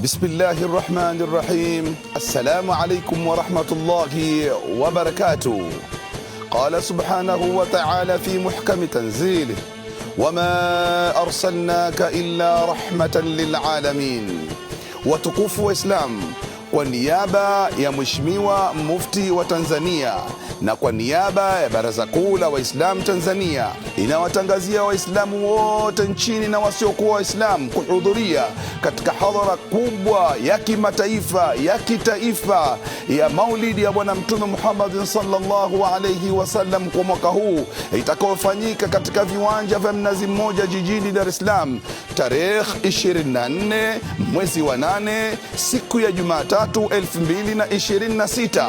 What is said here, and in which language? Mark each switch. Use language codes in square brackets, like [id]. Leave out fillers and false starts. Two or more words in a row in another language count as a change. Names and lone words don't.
[ar] بسم الله الرحمن الرحيم. السلام عليكم ورحمة الله وبركاته. قال سبحانه وتعالى في محكم تنزيله: وما أرسلناك إلا رحمة للعالمين. [sw] Watukufu wa Islam, kwa niaba ya Mheshimiwa Mufti wa Tanzania na kwa niaba ya Baraza Kuu la Waislamu Tanzania, inawatangazia Waislamu wote nchini na wasiokuwa Waislamu kuhudhuria katika hadhara kubwa ya kimataifa ya kitaifa ya Maulidi ya Bwana Mtume Muhammad [ar] صلى الله عليه وسلم [sw] kwa mwaka huu, itakayofanyika katika viwanja vya Mnazi Mmoja jijini Dar es Salaam tarehe 24 mwezi wa 8 siku ya Jumatatu 2026.